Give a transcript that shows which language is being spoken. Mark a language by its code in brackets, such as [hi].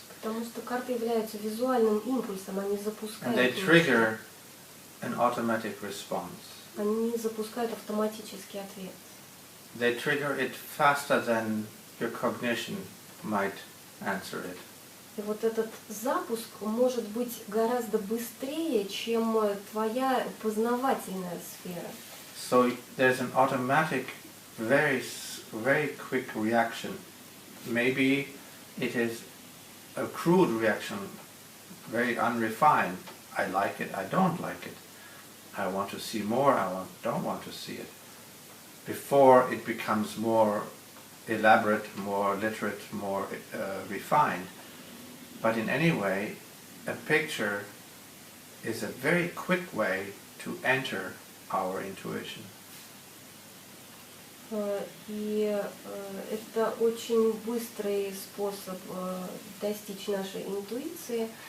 [ru] Потому что карты являются визуальным импульсом, они [en] And [ru] запускают. [en] they trigger an automatic response. [ru] Они запускают автоматический ответ. [en] They trigger it faster than your cognition might answer it. [ru] И вот этот запуск может быть гораздо быстрее, чем твоя познавательная сфера. [en] So there's an automatic, very quick reaction. Maybe it is a crude reaction, very unrefined. I like it, I don't like it. I want to see more, don't want to see it. Before it becomes more elaborate, more literate, more refined. But in any way, a picture is a very quick way to enter our intuition. [ru] И это очень быстрый способ достичь нашей интуиции.